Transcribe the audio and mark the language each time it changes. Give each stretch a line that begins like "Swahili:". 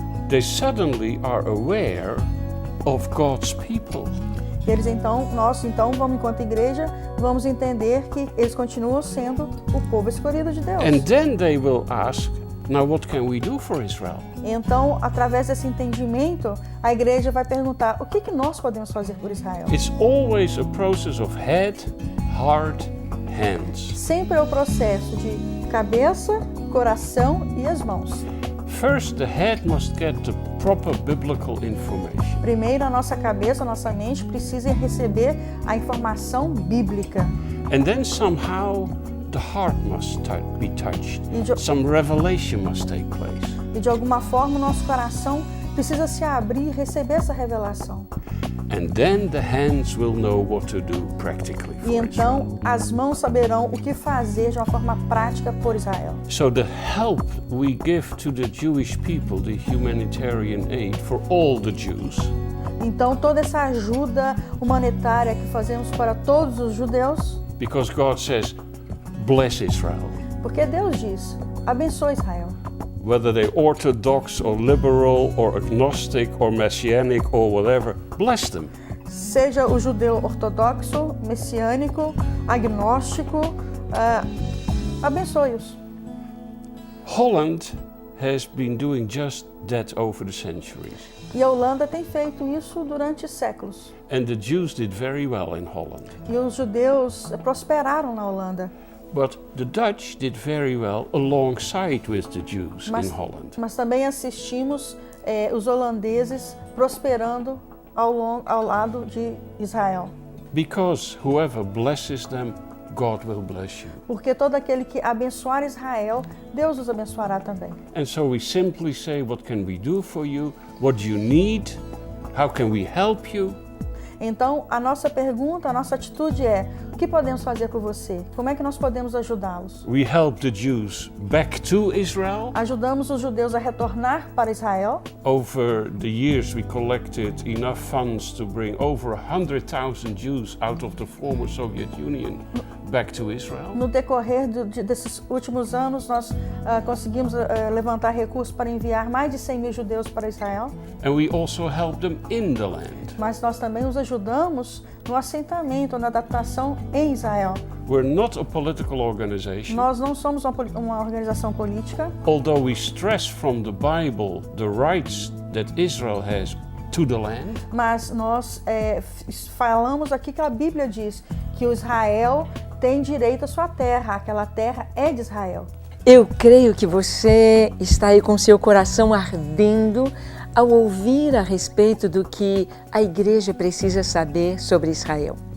English: they suddenly are aware of God's people.
Portuguese: nós vamos, enquanto igreja, vamos entender que eles continuam sendo o povo escolhido de Deus.
English: And then they will ask, now what can we do for Israel?
Portuguese: Então, através desse entendimento, a igreja vai perguntar: o que nós podemos fazer por Israel?
English: It's always a process of head, heart, hands.
Portuguese: Sempre é o processo de cabeça, coração e as mãos.
English: First, the head must get the proper biblical information.
Portuguese: Primeiro, a nossa cabeça, a nossa mente precisa receber a informação bíblica.
English: And then somehow the heart must be touched.
Portuguese: E
English: Some revelation must take place.
Portuguese: de alguma forma o nosso coração precisa se abrir e receber essa revelação.
English: And then the hands will know what to do practically for
Portuguese: E
English: Israel.
Portuguese: então as mãos saberão o que fazer de uma forma prática por Israel.
English: So the help we give to the Jewish people, the humanitarian aid for all the Jews,
Portuguese: Então toda essa ajuda humanitária que fazemos para todos os judeus,
English: because God says, bless Israel.
Portuguese: porque Deus diz, abençoe Israel.
English: Whether they're Orthodox or liberal or agnostic or messianic or whatever, bless them.
Portuguese: Seja o judeu ortodoxo, messiânico, agnóstico, abençoe-os.
English: Holland has been doing just that over the centuries.
Portuguese: E a Holanda tem feito isso durante séculos.
English: And the Jews did very well in Holland.
Portuguese: E os judeus prosperaram na Holanda.
English: But the Dutch did very well alongside with the Jews in Holland.
Portuguese: Mas também assistimos os holandeses prosperando ao lado de Israel.
English: Because whoever blesses them, God will bless you.
Portuguese: Porque todo aquele que abençoar Israel, Deus os abençoará também.
English: And so we simply say, what can we do for you? What do you need? How can we help you?
Portuguese: Então, a nossa pergunta, a nossa atitude é: o que podemos fazer por você? Como é que nós podemos ajudá-los?
English: We help the Jews back to Israel.
Portuguese: Ajudamos os judeus a retornar para Israel.
English: Over the years, we collected enough funds to bring over 100,000 Jews out of the former Soviet Union back to Israel.
Portuguese: No decorrer desses últimos anos, nós conseguimos levantar recursos para enviar mais de 100 mil judeus para Israel.
English: And we also help them in the land.
Portuguese: Mas nós também os ajudamos no assentamento, na adaptação em Israel.
English: We're not a political organization.
Portuguese: Nós não somos uma organização política.
English: Although we stress from the Bible the rights that Israel has to the land.
Portuguese: Mas nós falamos aqui que a Bíblia diz que o Israel tem direito à sua terra, aquela terra é de Israel. Eu creio que você está aí com seu coração ardendo ao ouvir a respeito do que a igreja precisa saber sobre Israel.